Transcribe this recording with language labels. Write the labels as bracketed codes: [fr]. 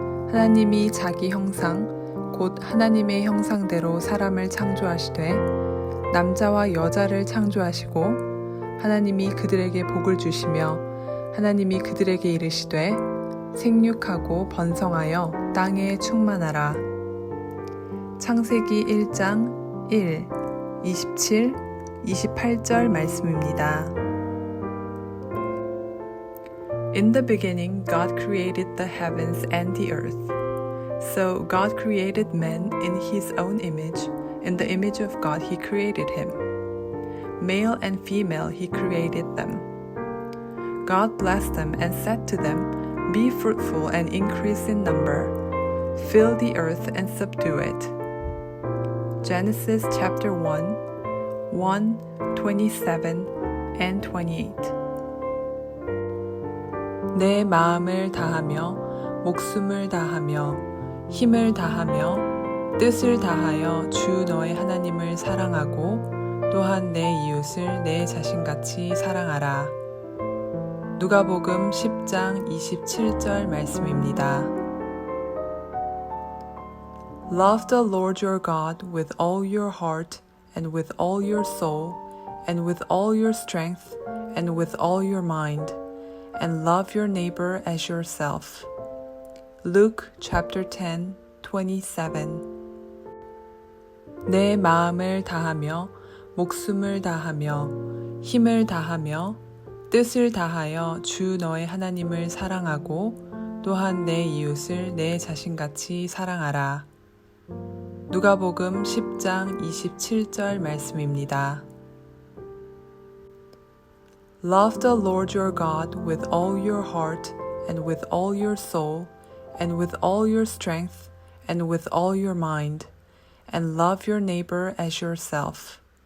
[ko] 하나님이 자기 형상, 곧 하나님의 형상대로 사람을 창조하시되 남자와 여자를 창조하시고 하나님이 그들에게 복을 주시며 하나님이 그들에게 이르시되 생육하고 번성하여 땅에 충만하라. 창세기 1장 1, 27, 28절 말씀입니다. [en] In the beginning, God created the heavens and the earth. So God created man in his own image. In the image of God he created him. Male and female he created them. God blessed them and said to them, Be fruitful and increase in number. Fill the earth and subdue it. Genesis chapter 1, 1, 27, and 28. [ko] 내 마음을 다하며 목숨을 다하며 힘을 다하며 뜻을 다하여 주 너의 하나님을 사랑하고 또한 내 이웃을 내 자신같이 사랑하라. 누가복음 10장 27절 말씀입니다. [en] Love the Lord your God with all your heart and with all your soul and with all your strength and with all your mind. And love your neighbor as yourself. Luke chapter 10, 27. [ko] 내 마음을 다하며 목숨을 다하며 힘을 다하며 뜻을 다하여 주 너의 하나님을 사랑하고 또한 내 이웃을 내 자신같이 사랑하라. 누가복음 10장 27절 말씀입니다. [en] Love the Lord your God with all your heart and with all your soul and with all your strength and with all your mind, and love your neighbor as yourself.